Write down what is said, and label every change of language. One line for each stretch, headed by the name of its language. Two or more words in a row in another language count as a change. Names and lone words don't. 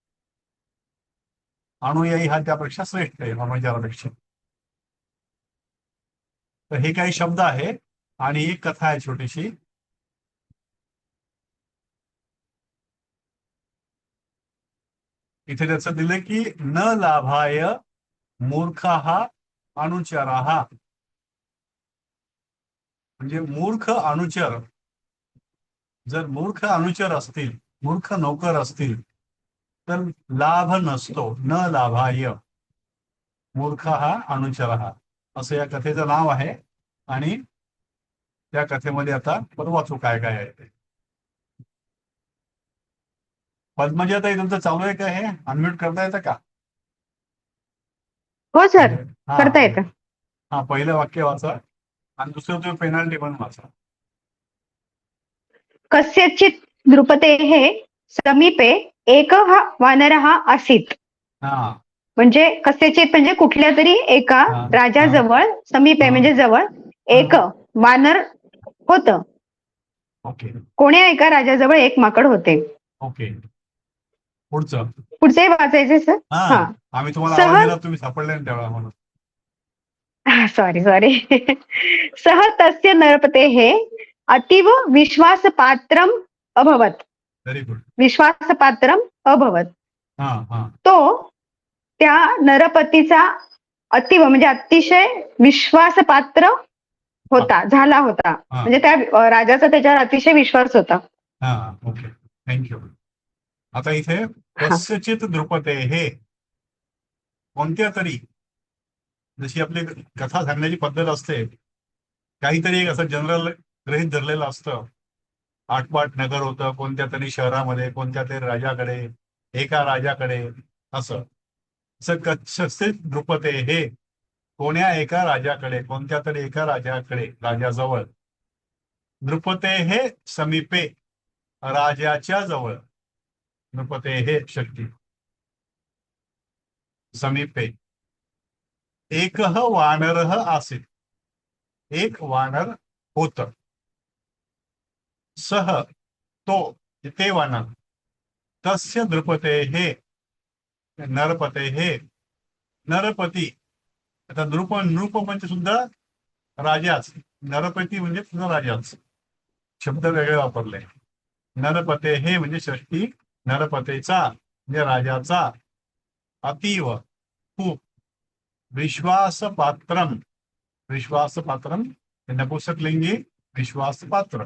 Marathi: अनुयायी हा त्यापेक्षा श्रेष्ठ आहे अनुचरापेक्षा. तर हे काही शब्द आहे आणि एक कथा आहे छोटीशी.
Sanskrit: इथे त्याचं दिलं की न लाभाय मूर्खः अनुचरः.
Marathi: म्हणजे मूर्ख अनुचर, जर मूर्ख अनुचर असतील, मूर्ख नौकर असतील तर लाभ नसतो.
Sanskrit: न लाभाय मूर्ख हा अनुचरः असं या कथेचं नाव आहे.
Marathi: आणि त्या कथेमध्ये आता पण वाचू काय काय आहे ते. पद्मजाताई तुमचं चालू आहे का, हे अनम्यूट करता येतं का? हो सर, हा करता येतं. हा पहिलं वाक्य वाचा आणि दुसरं तुम्ही
English: penalty
Marathi: वाचा.
Sanskrit: कस्यचित् नृपतेः समीपे एकः वानरः आसीत्.
Marathi: हा म्हणजे कस्यचित म्हणजे कुठल्या तरी एका हा राजाजवळ, समीपे हा म्हणजे जवळ, एक वानर होतं. ओके कोण्या एका राजाजवळ एक माकड होते. ओके. पुढचं पुढचे वाचायचे सर. हा आम्ही तुम्हाला आवाज दिला, तुम्ही सापडले ना त्यावेळा म्हणून.
Sanskrit: सॉरी सह तस्य नरपतेः अतीव विश्वासपात्रम अभवत.
English: very good.
Sanskrit: विश्वासपात्रम अभवत.
Marathi: हा हा तो त्या नरपतीचा अतीव म्हणजे अतिशय विश्वासपात्र होता, झाला होता. म्हणजे त्या राजाचा त्याच्यावर अतिशय विश्वास होता. हा
English: okay thank you.
Marathi: आता इथे कस्यचित द्रुपते हे कोणत्या तरी, जशी आपली कथा सांगण्याची पद्धत असते, काहीतरी एक असं जनरल गृहीत धरलेलं असतं. आठपाट नगर होतं कोणत्या तरी शहरामध्ये, कोणत्या तरी राजाकडे, एका राजाकडे, असं कस्यचित द्रुपते हे कोण्या एका राजाकडे, कोणत्या तरी एका राजाकडे, राजाजवळ. नृपतेः समीपे, राजाच्या जवळ.
Sanskrit: नृपतेः षष्ठी. समीपे. एकः वानरः आसीत्.
Marathi: एक वानर होत. सह तो, ते वानर. तस्य नृपतेः, नरपतेः, नरपती. आता नृप म्हणजे सुद्धा राजाच, नरपती म्हणजे सुद्धा राजाच. शब्द वेगळे वापरले. नरपतेः म्हणजे षष्ठी, नरपतेचा म्हणजे राजाचा. अतीव, खूप. विश्वासपात्रम, विश्वासपात्रम नपुंसकलिंगी विश्वासपात्र.